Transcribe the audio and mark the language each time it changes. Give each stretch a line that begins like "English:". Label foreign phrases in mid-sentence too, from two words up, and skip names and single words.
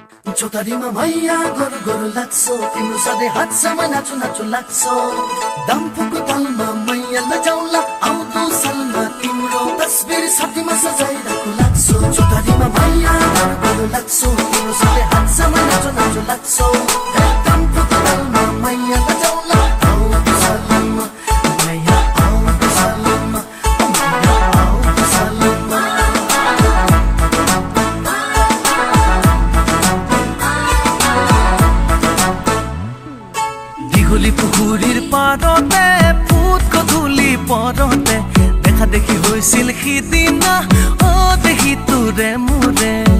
Nepali: चौतारीमा मैया गोरु गोरु लाग्छौ तिम्रो सधैँ हातसम्म नाचु नाचु लाग्छौ डम्फुको तालमा मैया लजाउला आउँदो सालमा तिम्रो तस्बिर साथीमा सजाइराखु लाग्छौ चौतारीमा मैया गोरु गोरु लाग्छौ तिम्रो सधैँ हातसम्म नाचु नाचु लाग्छौ डम्फुको तालमा मैया लजाउला आउँदो सालमा मैया आउँदो सालमा मैया आउँदो सालमा
Assamese: দীঘলী পুখুৰীৰ পাৰতে ফুটক ধূলি পৰতে দেখা দেখি হৈছিল সিদিনা অ দেখি তোৰে মোৰে